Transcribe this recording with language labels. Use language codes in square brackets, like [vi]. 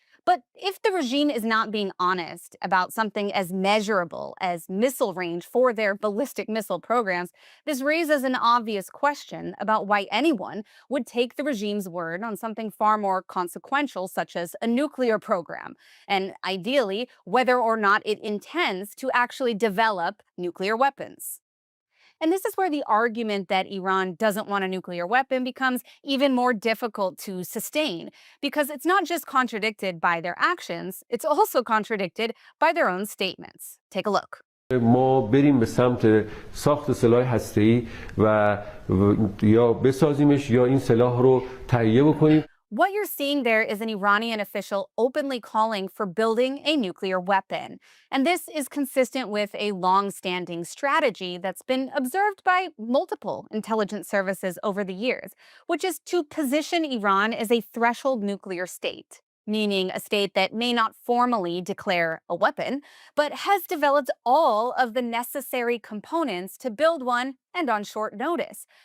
[en] But if the regime is not being honest about something as measurable as missile range for their ballistic missile programs, this raises an obvious question about why anyone would take the regime's word on something far more consequential, such as a nuclear program, and ideally, whether or not it intends to actually develop nuclear weapons. And this is where the argument that Iran doesn't want a nuclear weapon becomes even more difficult to sustain, because it's not just contradicted by their actions, it's also contradicted by their own statements. Take a look. [fa] ما بریم به سمت ساخت سلاح هسته‌ای و یا بسازیمش یا این سلاح رو تهیه بکنیم. [en] What you're seeing there is an Iranian official openly calling for building a nuclear weapon. And this is consistent with a long-standing strategy that's been observed by multiple intelligence services over the years, which is to position Iran as a threshold nuclear state, meaning a state that may not formally declare a weapon, but has developed all of the necessary components to build one and on short notice.